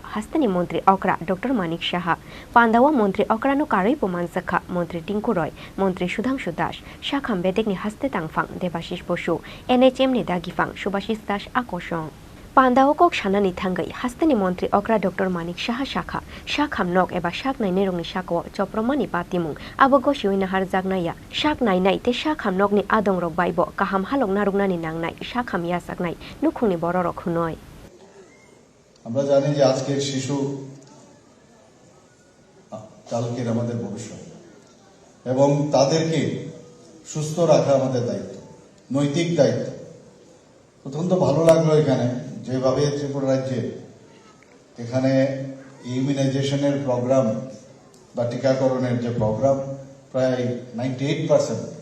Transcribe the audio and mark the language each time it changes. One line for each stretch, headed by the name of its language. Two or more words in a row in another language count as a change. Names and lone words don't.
Kok Borok: Hasteni Mantri okra Dr.Manik Saha pandawa Mantri okra no karoi poman sakha Mantri Tinku Roy Mantri Sudhangshu Das Shakham bedekni haste tangfang Debashish Boshu NHM ni dagifang Subhashis Das akoshong Pandao kok shanani thangai Hasteni Mantri okra Dr.Manik Saha shakha shakham nok eba shak nai rongni shakawa Dr.Manik patimung abogo shiwina har jagnaya shak nai te shakham nok ni adong rok baibo kaham halok narugnani nangnai shakham ya saknai nukhungni bororok hunoi
Bangla: আমরা জানি যে আজকের শিশু কালকের আমাদের ভবিষ্যৎ এবং তাদেরকে সুস্থ রাখা আমাদের দায়িত্ব নৈতিক দায়িত্ব অত্যন্ত ভালো লাগলো এখানে যেভাবে ত্রিপুরা রাজ্যে এখানে ইমিউনাইজেশনের প্রোগ্রাম বা টিকাকরণের যে প্রোগ্রাম প্রায় 98%